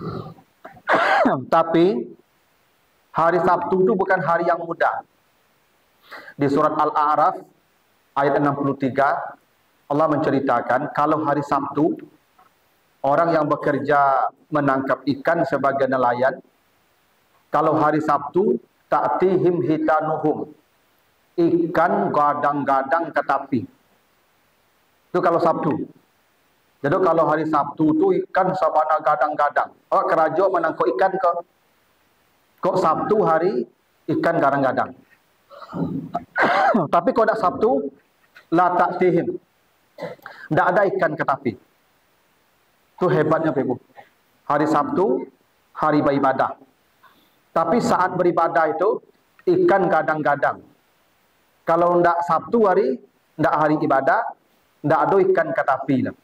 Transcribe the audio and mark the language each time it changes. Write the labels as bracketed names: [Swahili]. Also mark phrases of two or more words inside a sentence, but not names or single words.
[Indonesian] Tapi hari Sabtu itu bukan hari yang mudah. Di surat Al-A'raf ayat 63 Allah menceritakan kalau hari Sabtu orang yang bekerja menangkap ikan sebagai nelayan, kalau hari Sabtu [Arabic] ta'tihim hitanuhum, [Indonesian] ikan gadang-gadang ke tepi. Itu kalau Sabtu. [Minangkabau] Jadi kalau hari Sabtu tu ikan sabana gadang-gadang. Oh, kerajo menangkap ikan kok Sabtu hari ikan gadang-gadang. [Indonesian] Tapi kalau tak Sabtu la ta'tihim, tidak ada ikan ke tepi. Itu hebatnya Ibu. Hari Sabtu hari beribadah. Tapi saat beribadah itu ikan gadang-gadang. Kalau tidak Sabtu hari, tidak hari ibadah, tidak ada ikan ke tepi.